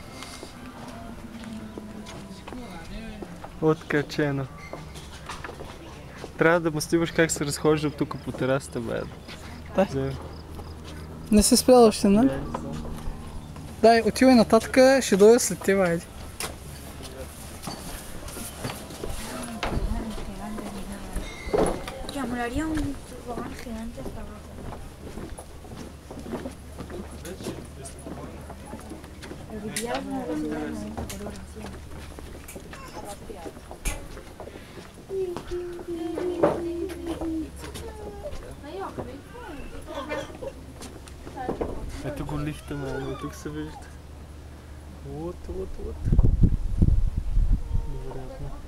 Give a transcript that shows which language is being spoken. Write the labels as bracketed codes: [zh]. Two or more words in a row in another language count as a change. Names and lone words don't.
[bg] Откачено. Трябва да му снимаш как се разхожда тук по терасата, бе. Дай. Не си спрял още, нали? Дай, отивай нататък, ще дойда след теб, айде. [es] Ya, molaría un tobogán gigante hasta abajo. El billar es una velocidad de 90 por hora, sí. [bg] Ето го лифта, ме, тук се вижда. Вот. Невероятно.